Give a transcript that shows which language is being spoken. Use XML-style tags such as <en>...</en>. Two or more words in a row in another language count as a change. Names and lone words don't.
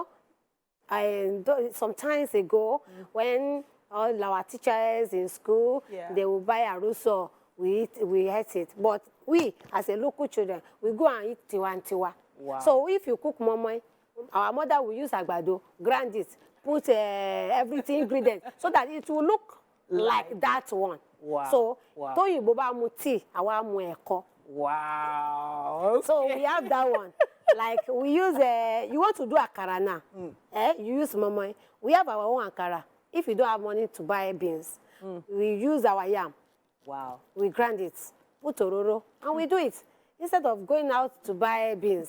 <en>Some times ago, when all our teachers in school, they will buy aruso, we eat it. But we, as a local children, we go and eat tiwa. Wow. So if you cook momoy, our mother will use agbado, grind it, put everything ingredient, so that it will look like that one. Wow. So,</en> <yo>toyibo ba mu tea, awa mu eko.</yo> <en>Wow. So we have that one. Like we use, you want to do akara now, you use momo. We have our own akara. If you don't have money to buy beans, we use our yam. Wow. We grind it, put ororo, and we do it. Instead of going out to buy beans.</en>